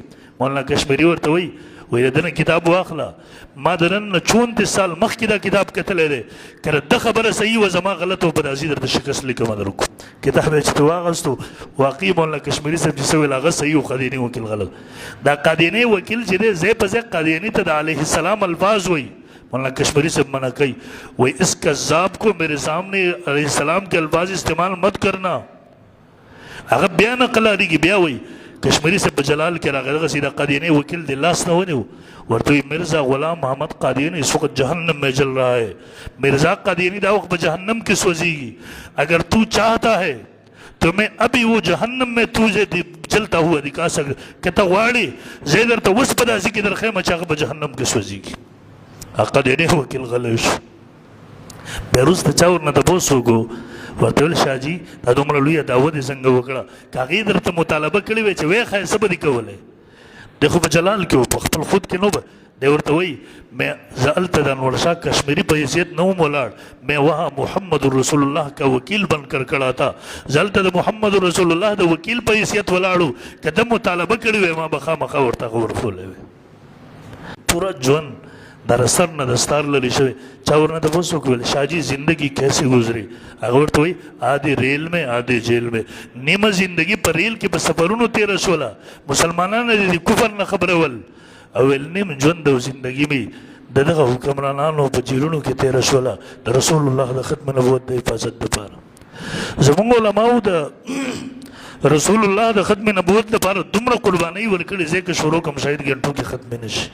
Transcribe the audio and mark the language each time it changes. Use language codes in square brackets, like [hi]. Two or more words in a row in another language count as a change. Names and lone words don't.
[ps] مولانا کشمیري ورته وایي د ده نه کتاب واخله، ما د نن نه 34 سال مخکې دا کتاب کتلی دی، که ده خبره صحیح وه زما غلط و په راځي درته شکست لیکمه در وکړو. کتاب یې چې ته واغستو، واقعي مولانا کشمیري صاحب چې څه ویل هغه صحیح و، قادیاني وکیل غلط. دا قادیاني وکیل چې دی ځای په ځای قادیاني ته د [ar] علیه السلام [ps] الفاظ وایي. مولانا کشمیری صاحب منع کوي، وایي [ur] اس کذاب کو میرے سامنے [ar] علیہ السلام [ur] کے الفاظ استعمال مت کرنا. [ps] هغه بیا نقل اړېږي، بیا وایي کشمیری صاحب په جلال کې راغی، دغسې د قادیاني وکیل دی لاس نه ونیو، ورته وایي [ur] مرزا غلام محمد قادیانی اس وقت جہنم میں جل رہا ہے. [ps] مرزا قادیانی دا وقت په جہنم کې سوځېږي، [ur] اگر تو چاہتا ہے تو میں ابھی وہ جہنم میں تجھے جلتا ہوا دکھا سکتا، [ps] که ته غواړې زه یې درته اوس په داسې کې درښیم چې هغه په جهنم کې سوځېږي. قادیاني وکیل غلی شو. بیا وروسته چا ورنه تپوس وکړو، ورته ویل شاه جي دا دومره لویه دعوه دې څنګه وکړه، که هغې درته مطالبه کړې وی چې ویې ښایه څه به دې کولی؟ دی خو په جلال کې و، په خپل خود کې نو به دی ورته وایي زه هلته د انور شاه کشمیري په حیثیت نه وم ولاړ، [ur] میں وہاں محمد رسول الله کا وکیل بن کر کړا تھا. [ps] زه هلته د محمد رسول الله د وکیل په حیثیت ولاړو، که ده مطالبه کړې وی ما به خامخا ورته هغه ورکولی وی. پورا ژوند در سر نه دستار لري شوی. چا ورنه تپوس وکړل شاه جي [ur] زندگی کیسے گزری؟ [ps] هغه ورته وایي [ur] آدھے ریل میں آدھے جیل میں. [ps] نیمه زندگی په ریل کې په سفرونو تېره شوله، مسلمانانو د کفر نه خبرول، او ویل نیم ژوند او زندگی مې د دغه حکمرانانو په جیلونو کې تېره شوله د رسول الله د ختم نبوت د حفاظت دپاره. زموږ علماو د رسول الله د ختم نبوت دپاره دومره قربانۍ ورکړې، ځکه شروع کوم شاید ګنټو کې ختم نه شي.